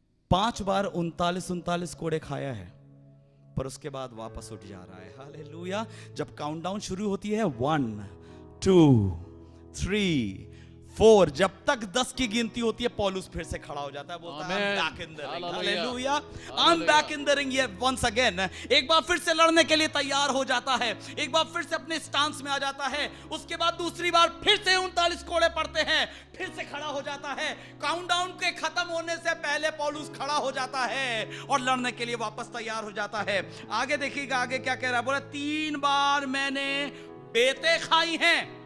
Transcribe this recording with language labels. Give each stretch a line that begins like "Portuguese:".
Hindi: 5 बार 39 कोड़े खाया है, पर उसके बाद वापस उठ जा रहा है. हालेलुया. जब काउंटडाउन शुरू होती है 1 2 3 4, जब तक 10 की गिनती होती है पौलुस फिर से खड़ा हो जाता है, बोलता है
English: I'm back in the ring.
Hindi: Hallelujah.
English: I'm back in the ring once again.
Hindi: एक बार फिर से लड़ने के लिए तैयार हो जाता है, एक बार फिर से अपने स्टांस में आ जाता है. उसके बाद दूसरी बार फिर से 39 कोड़े पड़ते हैं, फिर से खड़ा हो जाता है. काउंटडाउन के खत्म होने से पहले पौलुस खड़ा हो जाता है और लड़ने के लिए वापस तैयार हो जाता है. आगे देखिएगा आगे क्या कह रहा है. बोला 3 बार मैंने बेतें खाई हैं.